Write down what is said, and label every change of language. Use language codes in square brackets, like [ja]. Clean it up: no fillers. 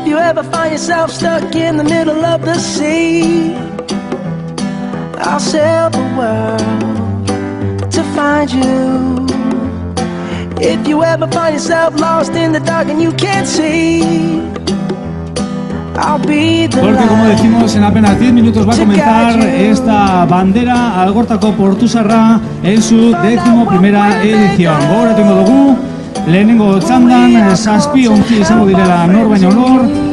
[en] ever find yourself stuck in the middle of the sea, I'll sail the world to find you. If you ever find yourself lost in the dark and you can't see, [es] porque como decimos, en apenas 10 minutos va a comenzar esta bandera Algortako Portusarra en su 11ª edición. [eu] Gogoratu ingo dugu, lehenengo txandan zazpi ontzi izango direla nor baino nor.